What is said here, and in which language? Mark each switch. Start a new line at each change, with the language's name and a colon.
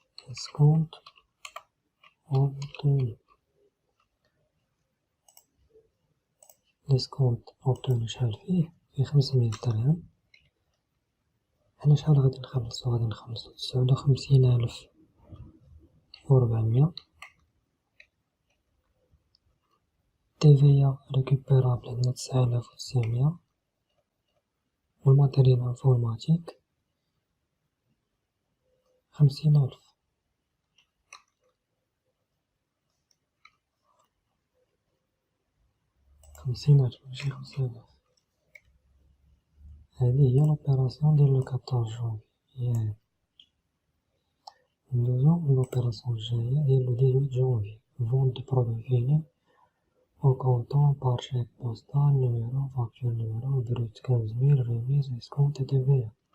Arabic: اسكونت اوبتوني، لاسكونت اوبتوني شحال فيه 500 درهم. حنا شحال غادي نخلصو؟ غادي نخلصو 59,400.
French: TVA récupérable عندنا 9,900.
Arabic: والماتيريال انفورماتيك 50,000. ماشي 5,000. هذه هي لوبيراسيون ديال لو 14 جونفي. ندوزو لوبيراسيون الجاية ديال لو 18 جونفي.
French: فونت دو برودوي فيني au comptant par chèque postal numéro facture numéro brut 15 000 remise escompte TVA.